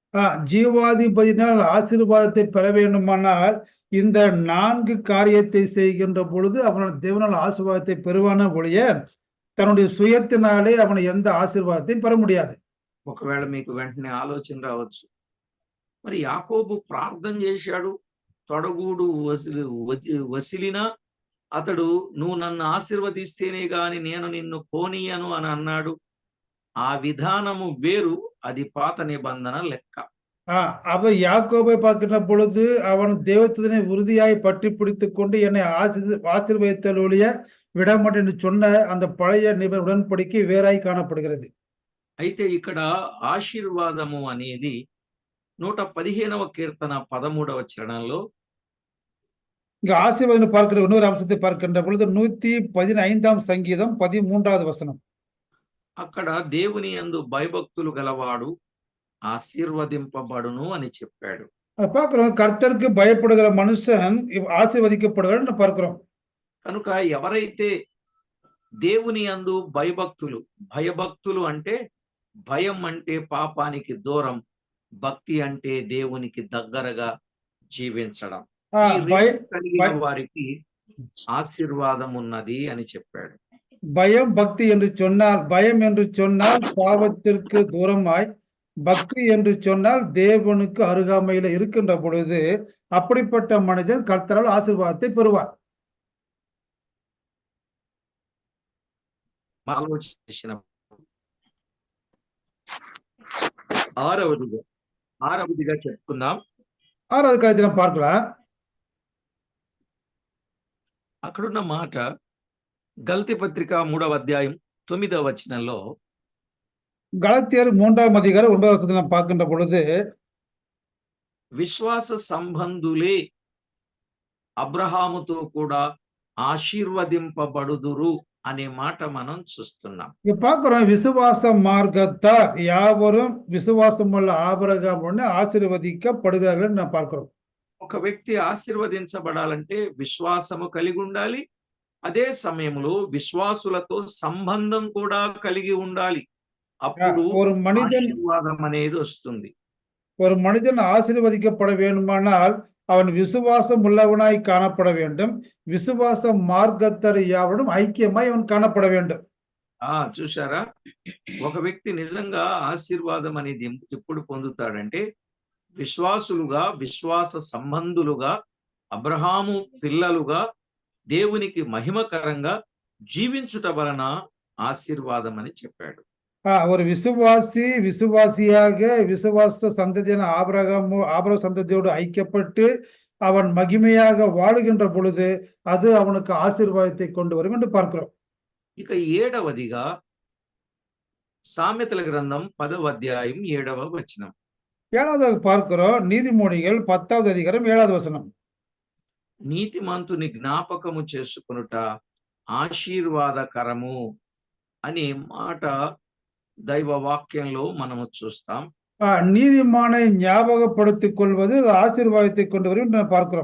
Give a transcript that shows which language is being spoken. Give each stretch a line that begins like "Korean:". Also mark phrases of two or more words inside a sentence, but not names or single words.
Tamil: ஜீவாதிபதியினால் ஆசீர்வாதத்தை பெற வேண்டுமானால் இந்த 4 காரியத்தை செய்கின்ற பொழுது அவன் தேவனால் ஆசீர்வாதத்தை பெறுவான ஒழிய தன்னுடைய சுயத்தினாலே அவன் எந்த ஆசீர்வாதம் பெற முடியாது.
Telugu: ఒకవేళ మీకు వెంటనే ఆలోచన రావచ్చు, మరి యాకోబు ప్రార్థన చేశాడు, తొడగూడు వసిలినా అతడు నువ్వు నన్ను ఆశీర్వదిస్తేనే గాని నేను నిన్ను పోనీయను అని అన్నాడు. ఆ విధానము వేరు, అది పాత నిబంధన లెక్క.
Tamil: அவ யாக்கோபை பார்க்கின்ற பொழுது அவன் தேவத்தினை உறுதியாய் பற்றி பிடித்துக் கொண்டு என்னை ஆசீர்வதித்தலொழிய விடமாட்டேன் என்று சொன்ன அந்த பழைய நிபந்தனை உடன்படிக்கை வேறாய் காணப்படுகிறது.
Telugu: అయితే ఇక్కడ ఆశీర్వాదము అనేది 115వ కీర్తన 13వ చరణంలో
Tamil: இங்க ஆசீர்வாதம் பார்க்கிற இன்னொரு அம்சத்தை பார்க்கின்ற பொழுது 115ஆம் சங்கீதம் 13வது வசனம்.
Telugu: అక్కడ దేవుని యందు భయభక్తులు గలవాడు ఆశీర్వదింపబడును అని చెప్పాడు.
Tamil: பார்க்கிறோம், கர்த்தருக்கு பயப்படுகிற மனுஷன் ஆசீர்வதிக்கப்படுகிறான்னு பார்க்கிறோம்.
Telugu: కనుక ఎవరైతే దేవుని యందు భయభక్తులు అంటే భయం అంటే పాపానికి దూరం, భక్తి అంటే దేవునికి దగ్గరగా జీవించడం, ఈ రెండు కలిగిన వారికి ఆశీర్వాదం ఉన్నది అని చెప్పాడు.
Tamil: பயம் பக்தி என்று சொன்னால் பாவத்திற்கு தூரமாய், பக்தி என்று சொன்னால் தேவனுக்கு அருகாமையில இருக்கின்ற பொழுது அப்படிப்பட்ட மனிதன் கர்த்தரால் ஆசீர்வாதத்தை பெறுவார்.
Telugu: ఆలోచించిన ఆరవదిగా చెప్పుకుందాం.
Tamil: 6வது காரியத்தை பார்க்கலாம்.
Telugu: అక్కడున్న మాట గలతీ పత్రిక 3వ అధ్యాయం 9వ వచనంలో,
Tamil: கலாத்தியர் 3ஆம் அதிகாரம் 9வது வசனத்தை நாம் பார்க்கின்ற பொழுது,
Telugu: విశ్వాస సంబంధులే అబ్రహాముతో కూడా ఆశీర్వదింపబడుదురు అనే మాట మనం చూస్తున్నాం.
Tamil: இங்க பார்க்கிறோம், விசுவாச மார்க்கத்தார் யாவரும் விசுவாசம் உள்ள ஆபிரகாமுடன் ஆசீர்வதிக்கப்படுகிறார்கள் நாம் பார்க்கிறோம்.
Telugu: ఒక వ్యక్తి ఆశీర్వదించబడాలంటే విశ్వాసము కలిగి ఉండాలి, అదే సమయంలో విశ్వాసులతో సంబంధం కూడా కలిగి ఉండాలి. అప్పుడు
Tamil: ஒரு மனிதன்
Telugu: ఆశీర్వాదం అనేది వస్తుంది.
Tamil: ஒரு மனிதன் ஆசீர்வதிக்கப்பட வேண்டுமானால் அவன் விசுவாசம் உள்ளவனாய் காணப்பட வேண்டும். விசுவாச மார்க்கத்தர் யாவரும் ஐக்கியமாய் அவன் காணப்பட வேண்டும்.
Telugu: చూసారా, ఒక వ్యక్తి నిజంగా ఆశీర్వాదం అనేది ఎప్పుడు పొందుతాడంటే విశ్వాసులుగా, విశ్వాస సంబంధులుగా, అబ్రహాము పిల్లలుగా దేవునికి మహిమకరంగా జీవించుట వలన ఆశీర్వాదం అని చెప్పాడు.
Tamil: ஒரு விசுவாசியாக விசுவாச சந்ததியான ஆபிரகாம் சந்ததியோடு ஐக்கியப்பட்டு அவன் மகிமையாக வாழுகின்ற பொழுது அது அவனுக்கு ஆசீர்வாதத்தை கொண்டு வரும் என்று பார்க்கிறோம்.
Telugu: ఇక 7వదిగా సామెతల గ్రంథం 10వ అధ్యాయం 7వ వచనం.
Tamil: 7வது பார்க்கிறோம், நீதிமொழிகள் 10வது அதிகாரம் 7வது வசனம்.
Telugu: నీతిమంతుని జ్ఞాపకము చేసుకొనుట ఆశీర్వాదకరము అనే మాట దైవ వాక్యంలో మనము చూస్తాం.
Tamil: நீதிமானை ஞாபகப்படுத்திக் கொள்வது ఆశీర్వాదத்தை கொண்டு వரும் என்று பார்க்கிறோம்.